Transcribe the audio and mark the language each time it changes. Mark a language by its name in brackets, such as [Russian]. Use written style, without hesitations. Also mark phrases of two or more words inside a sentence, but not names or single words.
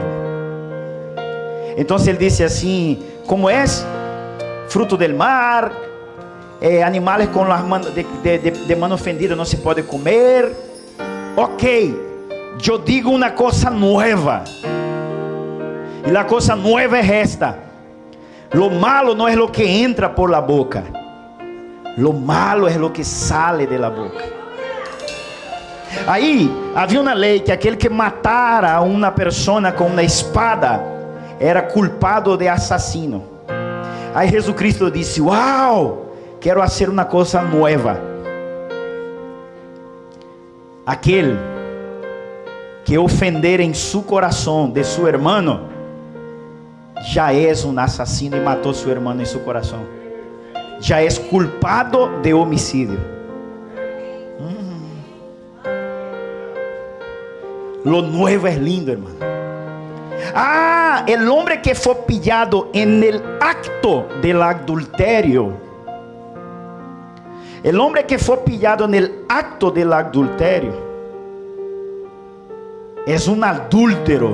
[Portuguese] Então Ele disse assim, como é? [Spanish] Fruto del mar, [Portuguese] animais com as mãos de mão fendida não se pode comer. Ok, eu digo uma coisa nova. E a coisa nova é esta: [Spanish] lo malo [Portuguese] não é [Spanish] lo que entra por la boca, lo malo é lo que sale de la boca. [Portuguese] Aí havia uma lei que aquele que matara uma pessoa com uma espada era culpado de assassino. Aí Jesus Cristo disse, uau, quero fazer uma coisa nova. Aquele que ofender em seu coração de seu irmão já é um assassino e matou seu irmão em seu coração. Já é culpado de homicídio. [Spanish] Lo nuevo es lindo, hermano. Ah, el hombre que fue pillado en el acto del adulterio. El hombre que fue pillado en el acto del adulterio es un adúltero.